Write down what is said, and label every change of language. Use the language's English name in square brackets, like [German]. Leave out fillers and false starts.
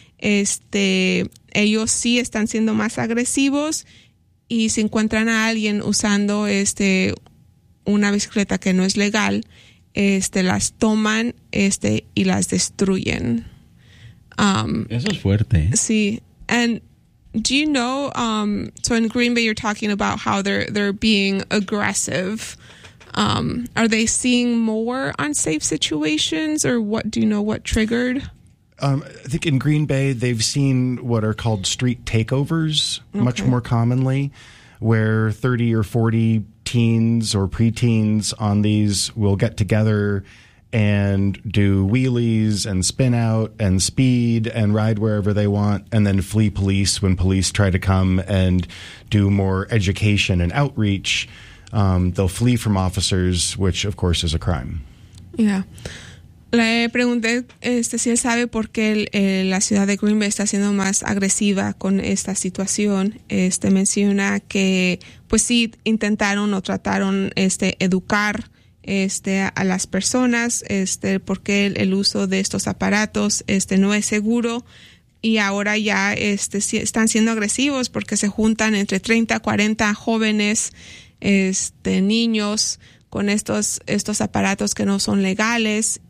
[Spanish] Ellos sí están siendo más agresivos y si encuentran a alguien usando una bicicleta que no es legal, las toman y las destruyen. Eso es fuerte. Sí. [English] And do you know, so in Green Bay you're talking about how they're being aggressive. Are they seeing more unsafe situations or what do you know what triggered? I think in Green Bay they've seen what are called street takeovers much more commonly, where 30 or 40 teens or preteens on these will get together and do wheelies and spin out and speed and ride wherever they want and then flee police when police try to come and do more education and outreach. They'll flee from officers, which of course is a crime. Yeah. [Spanish] Le pregunté si él sabe por qué la ciudad de Green Bay está siendo más agresiva con esta situación. Menciona que pues sí intentaron o trataron educar a las personas porque el uso de estos aparatos no es seguro y ahora ya están siendo agresivos porque se juntan entre 30, 40 jóvenes, niños con estos aparatos que no son legales.